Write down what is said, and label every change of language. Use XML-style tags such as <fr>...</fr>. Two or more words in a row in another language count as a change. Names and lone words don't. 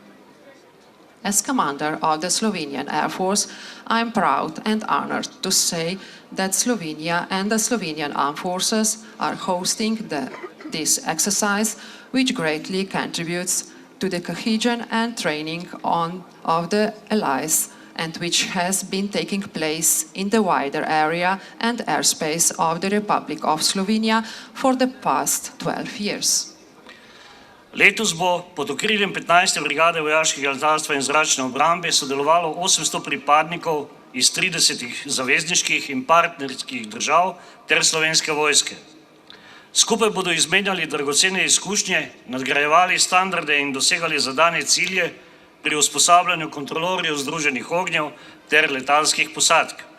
<en>As commander of the Slovenian Air Force, I am proud and honored to say that Slovenia and the Slovenian Armed Forces are hosting this exercise, which greatly contributes to the cohesion and training of the allies, and which has been taking place in the wider area and airspace of the Republic of Slovenia for the past 12 years.</en> <sl>Letos bo pod okriljem 15. brigade vojaškega letalstva in zračne obrambe sodelovalo 800 pripadnikov iz 30 zavezniških in partnerskih držav ter Slovenske vojske. Skupaj bodo izmenjali dragocene izkušnje, nadgrajevali standarde in dosegali zadane cilje pri usposabljanju kontrolorjev združenih ognjev ter letalskih posadk.</sl>